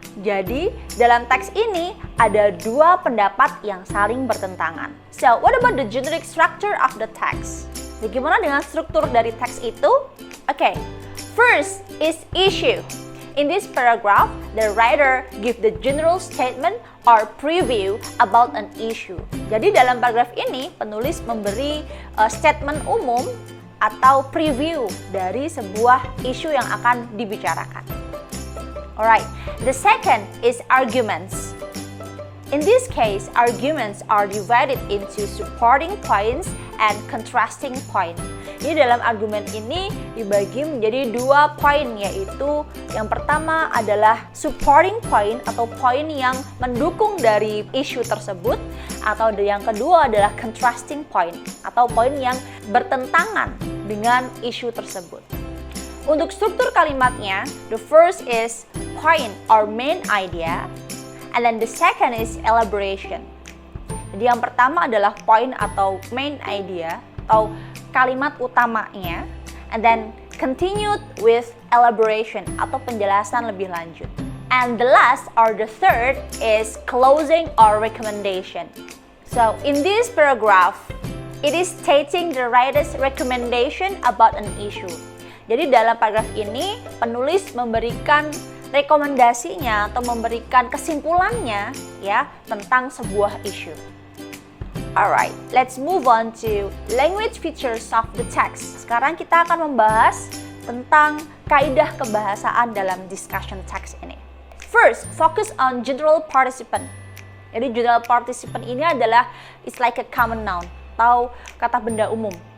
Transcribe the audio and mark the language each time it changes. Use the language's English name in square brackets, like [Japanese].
[Indonesian] Jadi, dalam teks ini ada dua pendapat yang saling bertentangan. [English] So, what about the generic structure of the text? [Indonesian] Bagaimana dengan struktur dari teks itu? [English] Okay, first is issue. In this paragraph, the writer give the general statement or preview about an issue. [Indonesian] Jadi, dalam paragraf ini, penulis memberi statement umum atau preview dari sebuah isu yang akan dibicarakan. [English] Alright, the second is arguments. In this case, arguments are divided into supporting points and contrasting point. [Indonesian] Jadi dalam argumen ini dibagi menjadi dua poin, yaitu yang pertama adalah supporting point atau poin yang mendukung dari isu tersebut, atau yang kedua adalah contrasting point atau poin yang bertentangan dengan isu tersebut. Untuk struktur kalimatnya, [English] the first is point or main idea, and then the second is elaboration. [Indonesian] Jadi yang pertama adalah point atau main idea atau kalimat utamanya, [English] and then continued with elaboration [Indonesian] atau penjelasan lebih lanjut. [English] And the last or the third is closing or recommendation. So in this paragraph, it is stating the writer's recommendation about an issue. [Indonesian] Jadi dalam paragraf ini penulis memberikan rekomendasinya atau memberikan kesimpulannya ya tentang sebuah isu. [English] Alright, let's move on to language features of the text. [Indonesian] Sekarang kita akan membahas tentang kaidah kebahasaan dalam discussion text ini. [English] First, focus on general participant. Jadi general participant ini adalah it's like a common noun [Indonesian] atau kata benda umum.